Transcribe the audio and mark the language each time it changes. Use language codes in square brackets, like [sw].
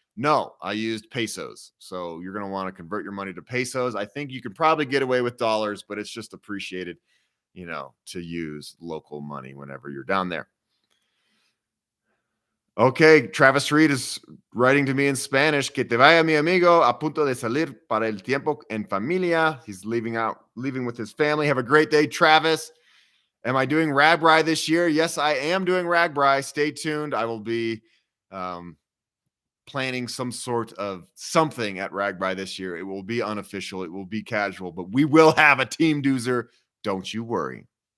[en] No, I used pesos. So you're going to want to convert your money to pesos. I think you could probably get away with dollars, but it's just appreciated, you know, to use local money whenever you're down there. Okay, Travis Reed is writing to me in Spanish. [es] Que te vaya, mi amigo, a punto de salir para el tiempo en familia. [en] He's leaving with his family. Have a great day, Travis. Am I doing RAGBRAI this year? Yes, I am doing RAGBRAI. Stay tuned. I will be planning some sort of something at RAGBRAI this year. It will be unofficial. It will be casual, but we will have a TeamDuzer. Don't you worry.